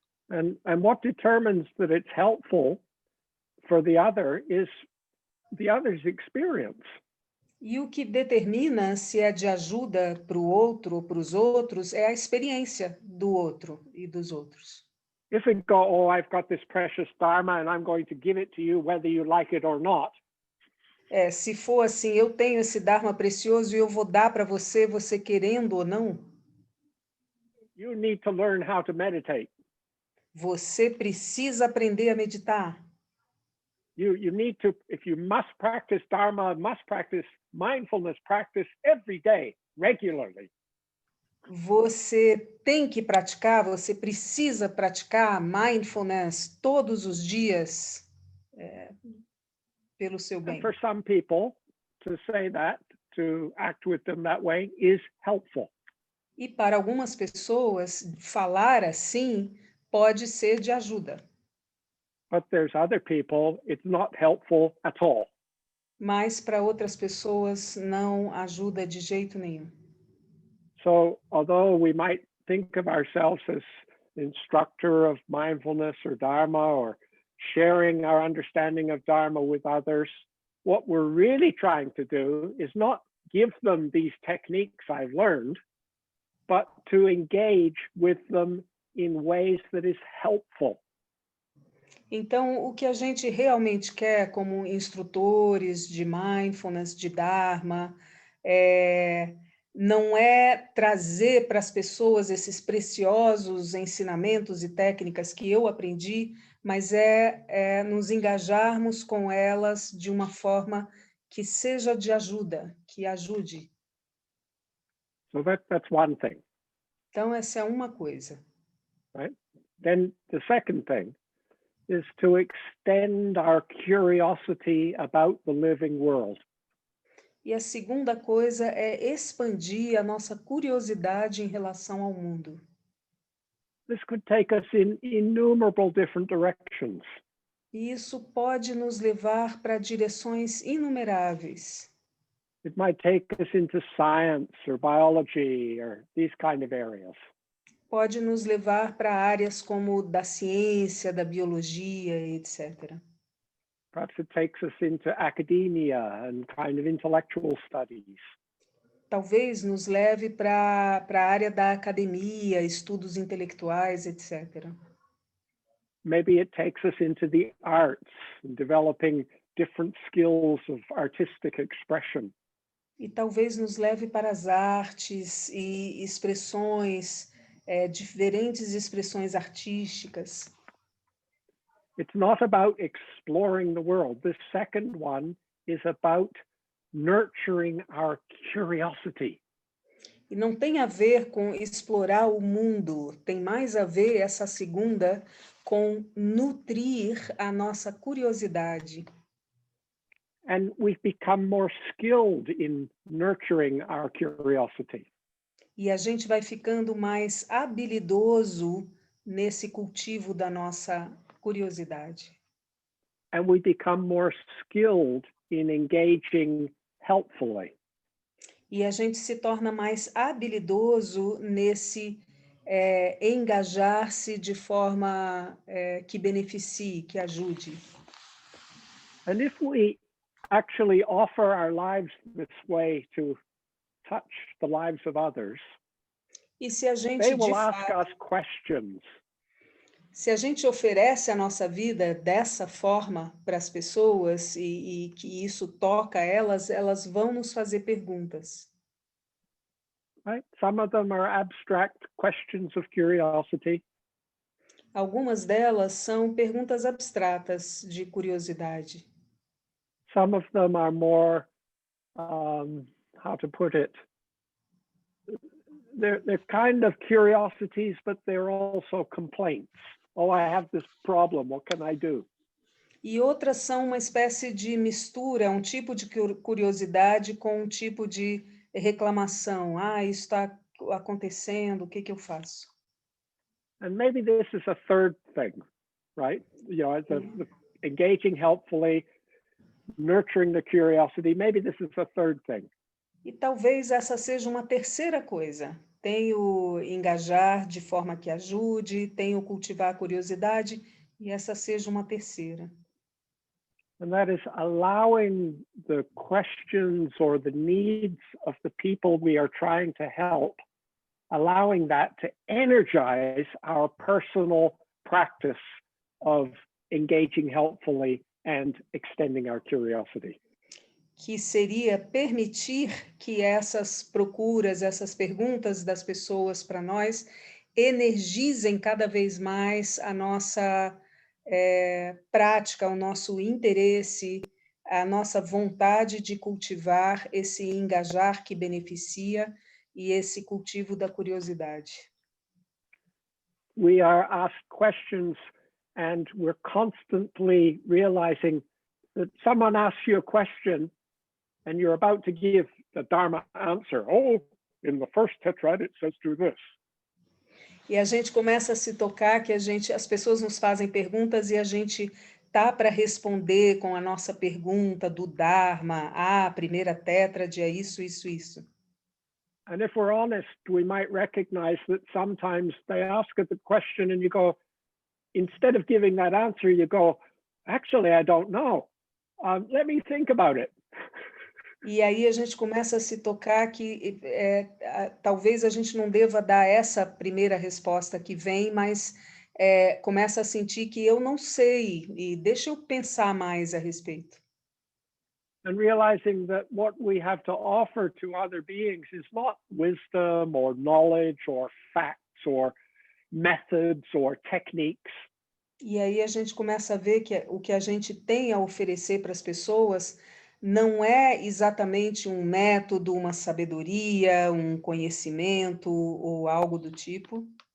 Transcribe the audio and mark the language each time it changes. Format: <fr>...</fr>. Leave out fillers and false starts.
<en>And what determines that it's helpful for the other is the other's experience.</en> <pt>E o que determina se é de ajuda para o outro ou para os outros é a experiência do outro e dos outros.</pt> <en>If we go, oh, I've got this precious Dharma and I'm going to give it to you whether you like it or not.</en> <pt>Se for assim, eu tenho esse Dharma precioso e eu vou dar para você, você querendo ou não.</pt> <en>You need to learn how to meditate.</en> <pt>Você precisa aprender a meditar.</pt> <en>You need to, if you must practice Dharma, must practice mindfulness practice every day, regularly.</en> <pt>Você tem que praticar, você precisa praticar mindfulness todos os dias pelo seu bem.</pt> <en>And for some people, to say that, to act with them that way, is helpful.</en> <pt>E para algumas pessoas, falar assim pode ser de ajuda.</pt> <en>But there's other people, it's not helpful at all.</en> <pt>Mas para outras pessoas não ajuda de jeito nenhum.</pt> <en>So although we might think of ourselves as instructor of mindfulness or Dharma or sharing our understanding of Dharma with others, what we're really trying to do is not give them these techniques I've learned, but to engage with them in ways that is helpful.</en> <pt>Então, o que a gente realmente quer como instrutores de mindfulness, de Dharma, não é trazer para as pessoas esses preciosos ensinamentos e técnicas que eu aprendi, mas é nos engajarmos com elas de uma forma que seja de ajuda, que ajude.</pt> <en>So that's one thing.</en> <pt>Então, essa é uma coisa.</pt> <en>Right? Then the second thing is to extend our curiosity about the living world.</en> <pt>E a segunda coisa é expandir a nossa curiosidade em relação ao mundo.</pt> <en>This could take us in innumerable different directions.</en> <pt>E isso pode nos levar para direções inumeráveis.</pt> <en>It might take us into science or biology or these kind of areas.</en> <pt>Pode nos levar para áreas como da ciência, da biologia, etc.</pt> <en>Perhaps it takes us into academia and kind of intellectual studies.</en> <pt>Talvez nos leve para a área da academia, estudos intelectuais, etc.</pt> <en>Maybe it takes us into the arts and developing different skills of artistic expression.</en> <pt>E talvez nos leve para as artes e expressões, diferentes expressões artísticas.</pt> <en>It's not about exploring the world. This second one is about nurturing our curiosity.</en> <pt>E não tem a ver com explorar o mundo, tem mais a ver, essa segunda, com nutrir a nossa curiosidade.</pt> <en>And we've become more skilled in nurturing our curiosity.</en> <pt>E a gente vai ficando mais habilidoso nesse cultivo da nossa curiosidade.</pt> <en>And we become more skilled in engaging helpfully.</en> <pt>E a gente se torna mais habilidoso nesse engajar-se de forma que beneficie, que ajude.</pt> <en>And if we actually offer our lives this way to touch the lives of others,</en> <pt>E se a gente,</pt> <en>they</en> <pt>de</pt> <en>will ask</en> <pt>fato,</pt> <en>us questions.</en> <pt>se a gente oferece a nossa vida dessa forma para as pessoas e que isso toca elas, elas vão nos fazer perguntas.</pt> <en>Right? Some of them are abstract questions of curiosity.</en> <pt>Algumas delas são perguntas abstratas de curiosidade.</pt> <en>Some of them are more, how to put it, they're kind of curiosities, but they're also complaints. Oh, I have this problem, what can I do?</en> <pt>E outras são uma espécie de mistura, um tipo de curiosidade com um tipo de reclamação. Ah, isso está acontecendo, o que que eu faço?</pt> <en>And maybe this is a third thing, right? You know, the engaging helpfully, nurturing the curiosity, maybe this is a third thing.</en> <pt>E talvez essa seja uma terceira coisa. Tem o engajar de forma que ajude, tem o cultivar a curiosidade, e essa seja uma terceira.</pt> <en>And that is allowing the questions or the needs of the people we are trying to help, allowing that to energize our personal practice of engaging helpfully and extending our curiosity.</en> <pt>Que seria permitir que essas procuras, essas perguntas das pessoas para nós energizem cada vez mais a nossa prática, o nosso interesse, a nossa vontade de cultivar esse engajar que beneficia e esse cultivo da curiosidade.</pt> <en>We are asked questions and we're constantly realizing that someone asks you a question and you're about to give the Dharma answer. Oh, in the first tetrad it says do this.</en> <pt>E a gente começa a se tocar que as pessoas nos fazem perguntas e a gente tá para responder com a nossa pergunta do Dharma. Ah, a primeira tétrade é isso, isso, isso.</pt> <en>And if we're honest, we might recognize that sometimes they ask a question and you go, instead of giving that answer, you go, actually, I don't know. Let me think about it.</en> <pt>E aí a gente começa a se tocar que talvez a gente não deva dar essa primeira resposta que vem, mas começa a sentir que eu não sei, e deixa eu pensar mais a respeito.</pt> <en>And realizing that what we have to offer to other beings is not wisdom or knowledge or facts or methods or techniques.</en> <pt>E aí a gente começa a ver que o que a gente tem a oferecer para as pessoas não é exatamente um método, uma sabedoria, um conhecimento ou algo do tipo.</pt>